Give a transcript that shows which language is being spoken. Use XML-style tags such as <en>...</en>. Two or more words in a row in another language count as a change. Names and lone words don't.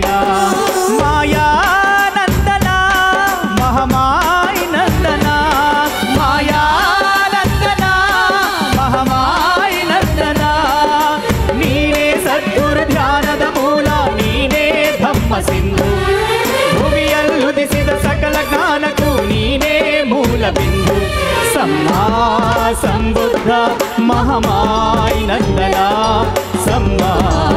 <kn>ಮಾಯಾ ನಂದನ ಮಹಾಮಾಯಿ ನಂದನ ಮಾಯಾ ನಂದನ ಮಹಾಮಾಯಿ ನಂದನ ನೀನೇ ಸದ್ಗುರು ಧ್ಯಾನದ ಮೂಲ ನೀನೇ ಧಮ್ಮ ಸಿಂಧು ಭೂಮಿಯಲ್ಲುದಿಸಿದ ಸಕಲ ಜ್ಞಾನಕ್ಕೂ ನೀನೇ ಮೂಲ ಬಿಂದು</kn> <pi>ಸಮ್ಮಾ ಸಂಬುದ್ಧ</pi> <kn>ಮಹಾಮಾಯಿ ನಂದನ सम्मा</kn>